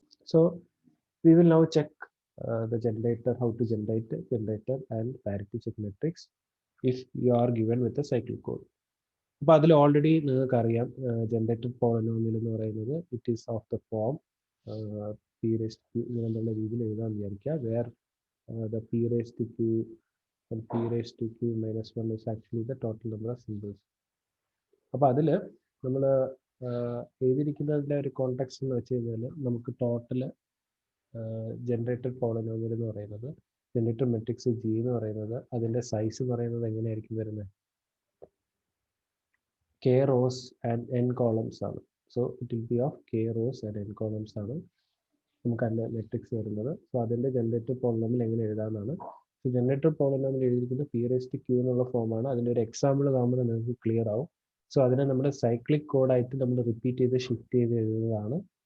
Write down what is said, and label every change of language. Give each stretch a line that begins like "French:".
English: So we will now check the generator, how to generate generator and parity check matrix if you are given with a cyclic code.
Malayalam: അപ്പോൾ അതിൽ already നിങ്ങൾക്ക് അറിയാം generated polynomial എന്ന് പറയുന്നത്
English: it is of the form p raise to
Malayalam: ഇങ്ങനെയുള്ള രീതിയിൽ എഴുതാൻ വിചാരിക്കുക.
English: Where the p raise to q and p raised to q minus 1 is actually the total number of symbols.
Malayalam: അപ്പോൾ അതിൽ നമ്മൾ എഴുതിയിരിക്കുന്നതിൻ്റെ ഒരു കോണ്ടെക്സ്റ്റ് എന്ന് വെച്ച് കഴിഞ്ഞാൽ നമുക്ക് ടോട്ടൽ ജനറേറ്റഡ് പോളിനോമിയൽ എന്ന് പറയുന്നത് ജനറേറ്റഡ് മെട്രിക്സ് ജി എന്ന് പറയുന്നത് അതിൻ്റെ സൈസ് എന്ന് പറയുന്നത് എങ്ങനെയായിരിക്കും വരുന്നത്?
English: k rows and n columns
Malayalam: ആണ്.
English: so it will be of k rows and n columns
Malayalam: ആണ് നമുക്ക് അതിൻ്റെ മെട്രിക്സ് വരുന്നത്. സോ അതിൻ്റെ ജനറേറ്റഡ് പോളിനോമിയൽ എങ്ങനെ എഴുതാമെന്നാണ്. സോ ജനറേറ്റഡ് പോളിനോമിയൽ എഴുതിയിരിക്കുന്നത് പി റേസ് ടു ക്യൂ എന്നുള്ള ഫോമാണ്. അതിൻ്റെ ഒരു എക്സാമ്പിൾ കാണുമ്പോൾ നിങ്ങൾക്ക് ക്ലിയർ ആവും. സോ അതിനെ നമ്മൾ സൈക്ലിക് കോഡായിട്ട് നമ്മൾ റിപ്പീറ്റ് ചെയ്ത് ഷിഫ്റ്റ് ചെയ്ത് എഴുതുന്നതാണ്.